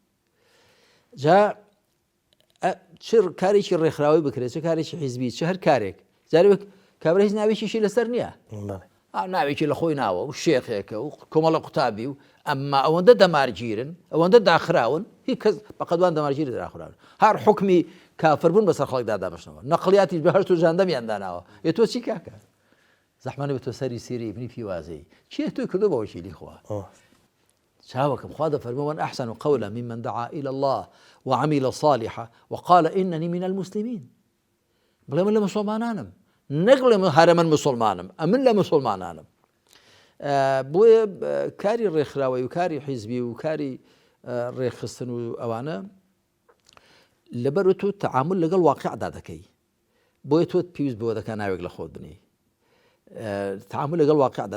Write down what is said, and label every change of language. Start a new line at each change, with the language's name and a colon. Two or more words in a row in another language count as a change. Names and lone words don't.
Central Kurdish: جا چ کارێکی ڕێکخراوی بکرێت، چه کارێکی حیزبی، چه هەر کارێک جارێک کابرا هیچ ناوێکیشی لەسەر نییە، ناوێکی لە خۆی ناوە و شێخێکە و کۆمەڵە قوتابی و ئەمما ئەوەندە دەمارگیرن، ئەوەندە داخراون، هیچ کەس بەقەدوان دەمارگیری داخراون، هەر حکمی کافربوون بەسەر خەڵکدا دابەشنەوە، نەقلیاتی بەهەشت و جەهەنەمیان داناوە. تۆ چی کاکە؟ زەحمانە بە تۆ سەری سیری ئیبنی پیوازەی چیە توی کردو بە وەکیلی خوا؟ چاوەکەم خوا دەفەرمێ
Arabic: ومن أحسن قولا ممن دعا إلى الله وعمل صالحا وقال إنني من المسلمين.
Central Kurdish: بڵێ من لە مسڵمانانم، نەگڵێ هەرە من مسڵمانم، ئەمن لە مسڵمانانم. بۆیە کاری ڕێکخراوەی و کاری حیزبی و کاری ڕێکخستن و ئەوانە لەبەر تۆ تەعامل لەگەڵ واقعدا دەکەی، بۆیە تۆ پێویست بەوە دەکا ناوێک لە خۆت بنی، تەعامل لەگەڵ واقعدا.